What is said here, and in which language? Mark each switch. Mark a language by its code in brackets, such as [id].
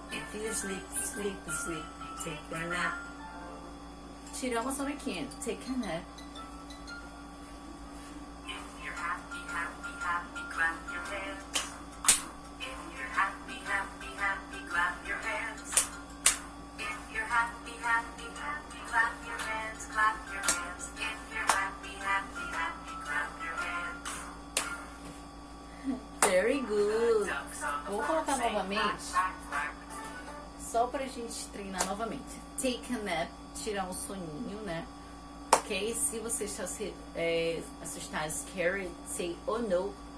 [en] If you're sleepy, sleepy, sleepy, take a nap. [pt] Tirar uma sonequinha, [en] take a nap. If you're happy, happy, happy, clap your hands. If you're happy, happy, happy, clap your hands. If you're happy, happy, happy, clap your hands, clap your hands. If you're happy, happy, happy, clap your hands. Very good. [pt] Vou colocar novamente, só pra gente treinar novamente. [en] Take a nap, [pt] tirar um soninho, né? Ok? Se você está assustado, scared, [en] say oh no.